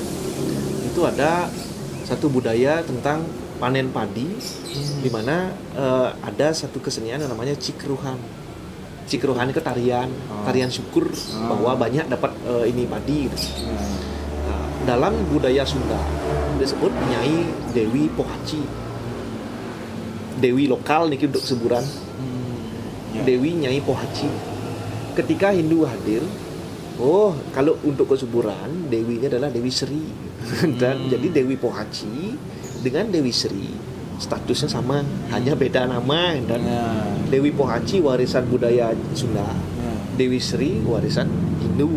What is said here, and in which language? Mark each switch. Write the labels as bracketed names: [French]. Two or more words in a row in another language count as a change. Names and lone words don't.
[Indonesian] Itu ada satu budaya tentang panen padi di mana ada satu kesenian yang namanya Cikruhan. Cikruhan itu tarian syukur bahwa banyak dapat ini padi gitu. Nah, dalam budaya Sunda disebut Nyai Dewi Pohaci. Dewi lokal nih untuk seburan. Dewi Nyai Pohaci. Ketika Hindu hadir, kalau untuk kesuburan Dewinya adalah Dewi Sri. Dan jadi Dewi Pohaci dengan Dewi Sri statusnya sama, hanya beda nama. Dan Dewi Pohaci warisan budaya Sunda, Dewi Sri warisan Hindu.